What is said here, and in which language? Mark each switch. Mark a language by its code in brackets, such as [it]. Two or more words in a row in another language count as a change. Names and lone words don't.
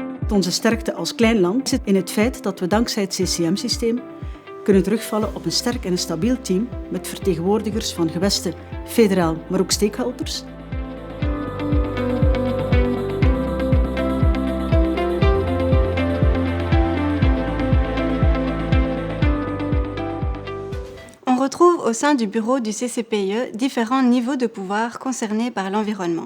[nl] Onze sterkte als klein land zit in het feit dat we dankzij het CCM-systeem kunnen terugvallen op een sterk en een stabiel team met vertegenwoordigers van gewesten, federaal, maar ook stakeholders. [fr] On retrouve au sein du bureau du CCPIE différents niveaux de pouvoir concernés par l'environnement.